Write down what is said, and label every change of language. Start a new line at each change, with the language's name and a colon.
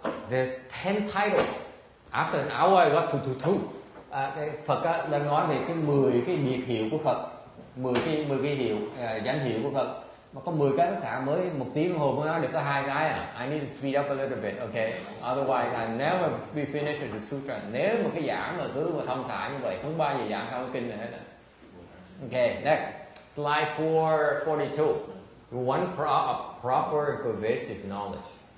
English: The 10 titles. After an hour I got to 2.
Vietnamese: Phật đang nói về cái 10 cái biệt hiệu của Phật. 10 cái hiệu, danh hiệu của Phật. Mà có 10 cái tất cả mới 1 tiếng đồng hồ mới nói được có 2 cái à.
English: I need to speed up a little bit, okay? Otherwise I never be finished with the sutra.
Vietnamese: Nếu mà cái giảng mà cứ mà thông thả như vậy, không bao giờ giảng xong cái kinh này hết.
English: Okay, next. Slide 442. One proper and pervasive knowledge.